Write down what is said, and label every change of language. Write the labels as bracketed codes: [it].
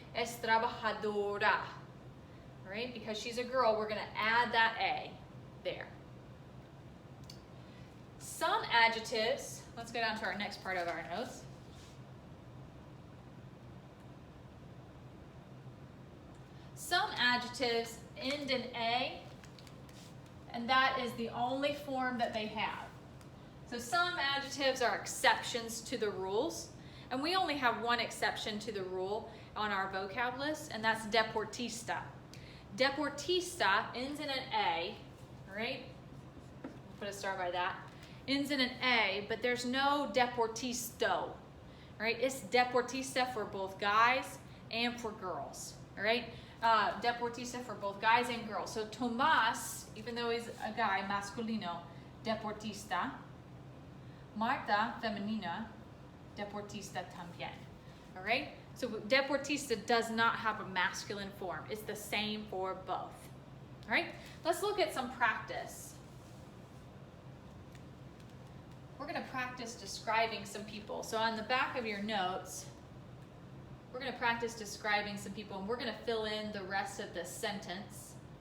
[es] Es trabajadora, all right? [en] Because she's a girl, we're gonna add that A there. Some adjectives, let's go down to our next part of our notes. Some adjectives end in A, and that is the only form that they have. So some adjectives are exceptions to the rules, and we only have one exception to the rule on our vocab list, and that's deportista. Deportista ends in an A, all right? We'll put a star by that. Ends in an A, but there's no deportisto, all right? It's deportista for both guys and for girls, all right? Deportista for both guys and girls. So Tomás, even though he's a guy, masculino, deportista. [es] Marta, femenina, deportista también. [en] All right? So deportista does not have a masculine form. It's the same for both. All right? Let's look at some practice. We're going to practice describing some people. So on the back of your notes, we're going to practice describing some people, and we're going to fill in the rest of the sentence.